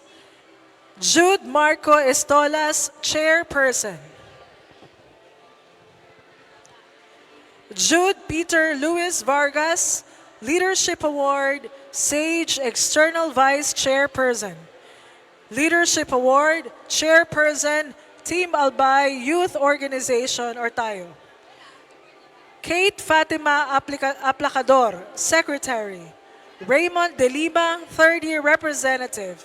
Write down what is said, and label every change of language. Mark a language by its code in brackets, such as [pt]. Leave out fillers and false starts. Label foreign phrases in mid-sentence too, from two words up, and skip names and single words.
[en] Jude Marco Estolas, Chairperson. Jude Peter Luis Vargas, Leadership Award, Sage External Vice Chairperson. Leadership Award, Chairperson, Team Albay Youth Organization or tayo. Kate Fatima Aplacador, Secretary. Raymond De Lima, Third Year Representative.